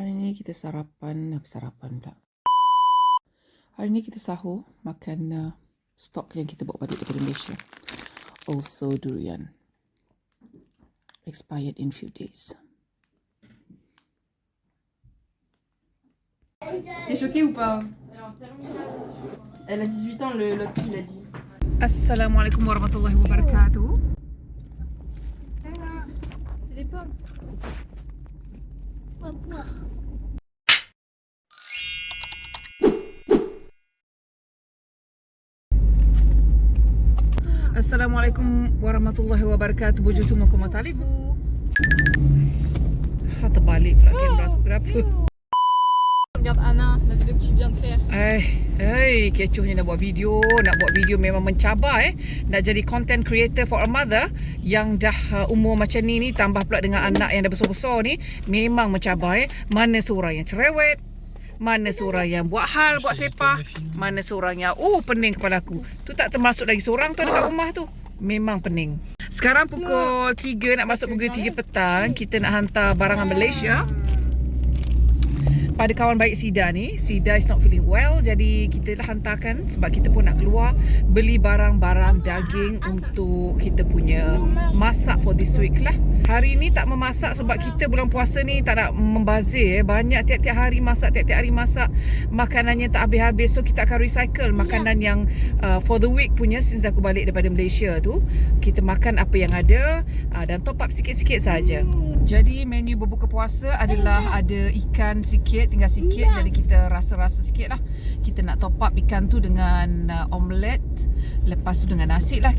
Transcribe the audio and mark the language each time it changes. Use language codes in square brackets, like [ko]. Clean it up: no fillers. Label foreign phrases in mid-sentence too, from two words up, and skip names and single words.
[ms] ni kita sarapan pula. Hari ni kita sahur makan stok yang kita bawa balik daripada Malaysia. [en] Also durian. Expired in few days. [fr] T'es choquée ou pas? Elle a 18 ans, l'autre fille l'a dit. [ar] السلام عليكم ورحمة الله وبركاته. [fr] C'est des pommes. [ar] السلام عليكم ورحمة الله وبركاته. [ms] Bonjour semua, [fr] comment allez-vous? [ms] Terbalik pula kamera aku, kenapa? Regarde Anna, la vidéo que tu viens de faire. Kecohnya nak buat video memang mencabar nak jadi [en] content creator for a mother [ms] yang dah umur macam ni tambah pula dengan anak yang dah besar-besar ni, memang mencabar Mana seorang yang cerewet, mana seorang yang buat hal, buat sepah, mana seorang yang pening kepala aku. Tu tak termasuk lagi seorang tu ada kat rumah tu. Memang pening. Sekarang pukul 3 nak masuk pukul 3 petang, kita nak hantar barangan Malaysia pada kawan baik Sida ni. [en] Sida is not feeling well, [ms] jadi kita lah hantarkan sebab kita pun nak keluar beli barang-barang daging untuk kita punya masak [en] for this week [ms] lah. Hari ni tak memasak sebab kita bulan puasa ni tak nak membazir. Banyak tiap-tiap hari masak, makanannya tak habis-habis. So kita akan recycle makanan yang [en] for the week [ms] punya, since aku balik daripada Malaysia tu. Kita makan apa yang ada dan [en] top up [ms] sikit-sikit saja. Jadi menu berbuka puasa adalah ada ikan sikit, tinggal sikit, jadi kita rasa-rasa sikit lah. Kita nak [en] top up [ms] ikan tu dengan omelette. Lepas tu dengan nasi lah.